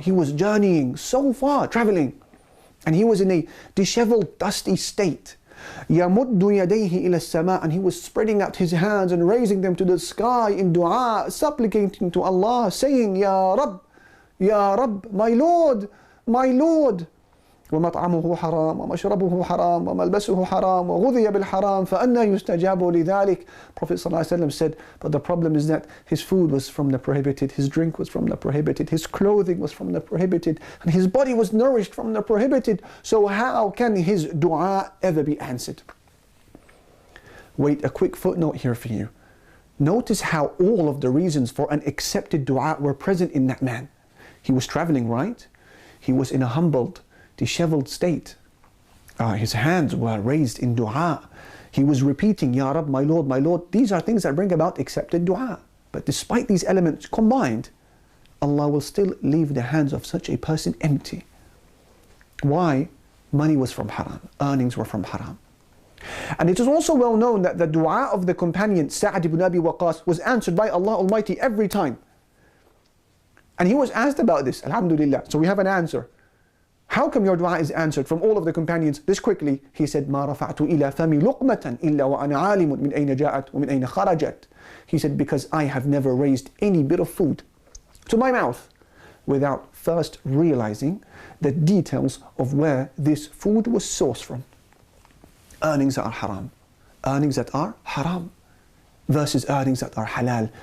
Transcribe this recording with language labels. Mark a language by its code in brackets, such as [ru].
[en] He was journeying so far, traveling. And he was in a disheveled, dusty state. [ar] يَمُدُّ يَدَيْهِ إِلَى السَّمَاءِ. [en] And he was spreading out his hands and raising them to the sky in dua, supplicating to Allah, saying, Ya Rabb, my Lord, my Lord. [ar] ومطعمه حرام ومشربه حرام وملبسه حرام وغذي بالحرام فأنى يستجاب لذلك. [en] Prophet ﷺ said, but the problem is that his food was from the prohibited, his drink was from the prohibited, his clothing was from the prohibited, and his body was nourished from the prohibited. So how can his dua ever be answered? Wait, a quick footnote here for you. Notice how all of the reasons for an accepted dua were present in that man. He was traveling, right? He was in a humbled, disheveled state. His hands were raised in dua. He was repeating, Ya Rab, my Lord, my Lord. These are things that bring about accepted dua. But despite these elements combined, Allah will still leave the hands of such a person empty. Why? Money was from haram. Earnings were from haram. And it is also well known that the dua of the companion Sa'd ibn Abi Waqqas was answered by Allah Almighty every time. And he was asked about this, alhamdulillah. So we have an answer. How come your dua is answered from all of the companions this quickly? He said, [ar] مَا رَفَعْتُ إِلَى فَمِي لُقْمَةً إِلَّا وَأَنَا عَالِمٌ مِنْ أَيْنَ جَاءَتْ وَمِنْ أَيْنَ خَرَجَتْ. [en] He said, because I have never raised any bit of food to my mouth without first realizing the details of where this food was sourced from. Earnings that are haram. Earnings that are haram versus earnings that are halal.